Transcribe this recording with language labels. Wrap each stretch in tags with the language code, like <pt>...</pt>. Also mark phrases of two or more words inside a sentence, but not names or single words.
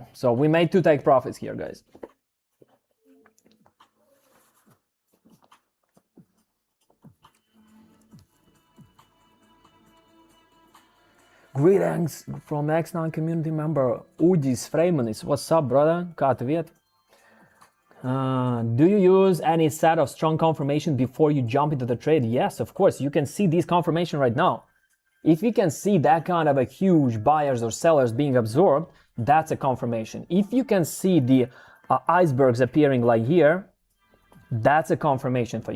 <en>So we made 2 take profits here, guys. Greetings from XNINE Community member Udis Freimanis. What's up, brother?</en> <lv>Kā tev iet?</lv> <en>Do you use any set of strong confirmation before you jump into the trade? Yes, of course. You can see this confirmation right now. If you can see that kind of a huge buyers or sellers being absorbed, that's a confirmation. If you can see the icebergs appearing like here, that's a confirmation for you.</en>